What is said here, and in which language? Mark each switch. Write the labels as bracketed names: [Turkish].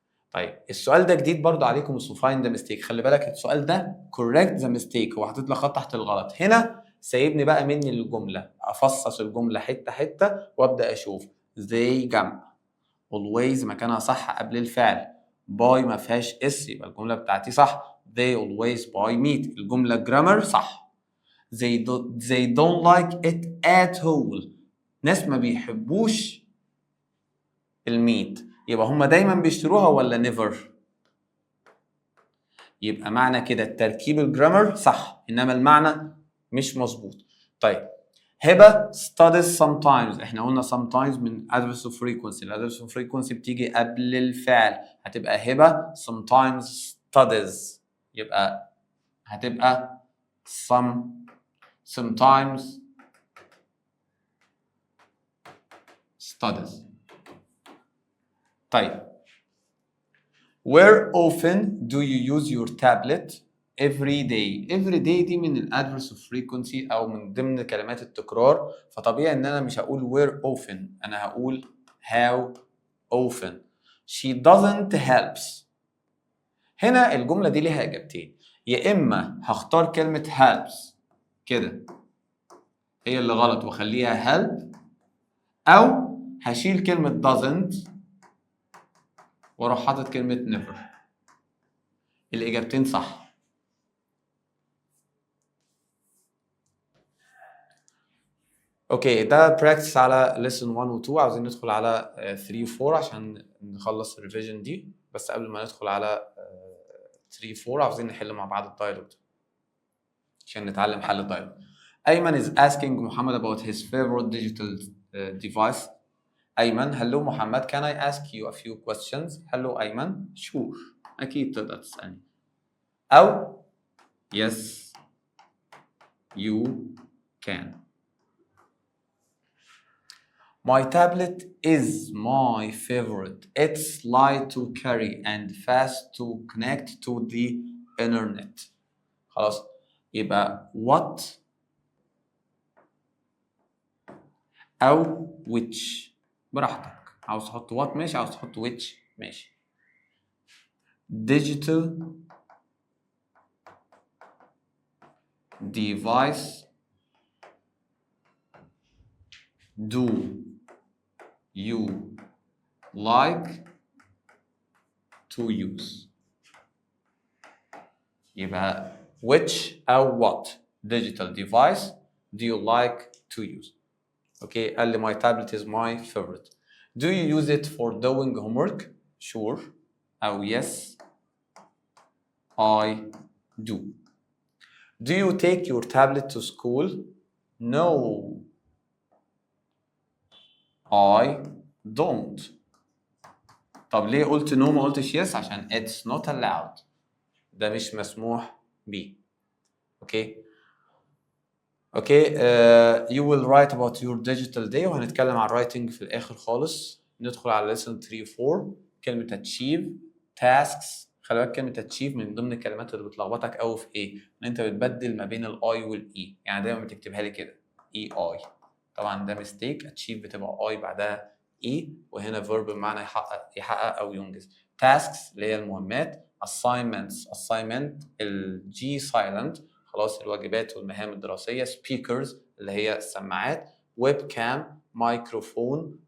[Arabic] طيب السؤال ده جديد برضو عليكم، اسمه find the mistake. خلي بالك السؤال ده correct the mistake، هو حاطط لك خط تحت الغلط. هنا سايبني بقى مني الجمله افصص الجمله حته حته وابدا اشوف. they جمع، always مكانها صح قبل الفعل، buy ما فيهاش اس يبقى الجمله بتاعتي صح. [English] they always buy meat، [Arabic] الجمله جرامر صح. [English] they don't like it at all، [Arabic] ناس ما بيحبوش الميت، يبقى هم دايما بيشتروها ولا نيفر؟ يبقى معنى كده التركيب الجرامر صح انما المعنى مش مظبوط. طيب هبه studies sometimes، احنا قلنا sometimes من adverb of frequency، الادفرس of frequency بتيجي قبل الفعل، هتبقى هبه sometimes studies، يبقى هتبقى sometimes studies. طيب [English] where often do you use your tablet every day؟ [Arabic] every day دي من الادفرس of frequency او من ضمن كلمات التكرار، فطبيعي ان انا مش هقول where often، انا هقول how often. [English] she doesn't helps. [Arabic] هنا الجملة دي ليها اجابتين، يا اما هختار كلمة helps كده هي اللي غلط واخليها help، او هشيل كلمة doesn't واروح حاطط كلمة never. الاجابتين صح. اوكي ده براكتس على lesson 1 و 2، عاوزين ندخل على 3 و 4 عشان نخلص الريفيجن دي. بس قبل ما ندخل على 3 و 4 عاوزين نحل مع بعض الدايلوج عشان نتعلم حل الدايلوج. [English] أيمن is asking محمد about his favorite digital device. أيمن hello محمد can I ask you a few questions؟ hello أيمن sure [Arabic] أكيد تقدر تسألني، [English] أو yes you can. My tablet is my favorite. It's light to carry and fast to connect to the internet. [Arabic] خلاص يبقى what أو which براحتك، عاوز تحط what ماشي، عاوز تحط which ماشي. [English] digital device do you like to use؟ [Arabic] يبقى [English] which أو what digital device do you like to use؟ okay قال لي my tablet is my favorite. do you use it for doing homework؟ sure أو yes I do. do you take your tablet to school؟ no I don't. [Arabic] طب ليه قلت no ما قلتش yes؟ عشان [English] it's not allowed، [Arabic] ده مش مسموح بيه. اوكي اوكي [English] you will write about your digital day، [Arabic] وهنتكلم عن [English] writing [Arabic] في الاخر خالص. ندخل على lesson 3 و 4. كلمة achieve tasks، خلي بالك كلمة achieve من ضمن الكلمات اللي بتلخبطك قوي في ايه؟ ان انت بتبدل ما بين الاي والاي، يعني دايما بتكتبها لي كده اي اي، طبعا ده ميستيك. achieve بتبقى اي بعدها اي، وهنا verb بمعنى يحقق او ينجز. tasks اللي هي المهمات. assignment الجي silent خلاص الواجبات والمهام الدراسية. speakers اللي هي السماعات. web cam مايكروفون.